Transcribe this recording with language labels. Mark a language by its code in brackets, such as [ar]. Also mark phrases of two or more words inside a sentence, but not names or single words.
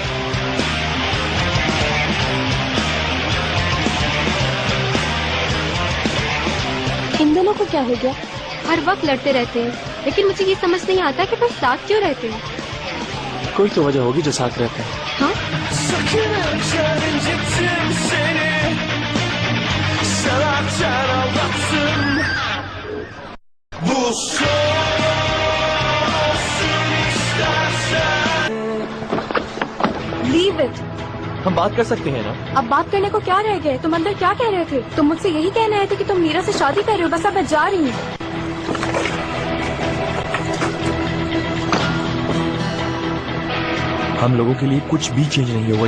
[hi] इन दोनों को क्या हो गया? हर वक्त लड़ते रहते हैं, लेकिन मुझे ये समझ नहीं आता कि वो साथ क्यों रहते हैं। कोई तो वजह होगी जो साथ रहता है। हाँ? [tr] Sakınırken incittim seni Severken aldattım Bu olsun istersen [en] Leave it। [hi] हम बात कर सकते हैं ना? अब बात करने को क्या रह गए? तुम अंदर क्या कह रहे थे? तुम मुझसे यही कहने आए थे कि तुम मीरा से शादी कर रहे हो। बस अब मैं जा रही हूँ। हम लोगों के लिए कुछ भी चेंज नहीं हुआ।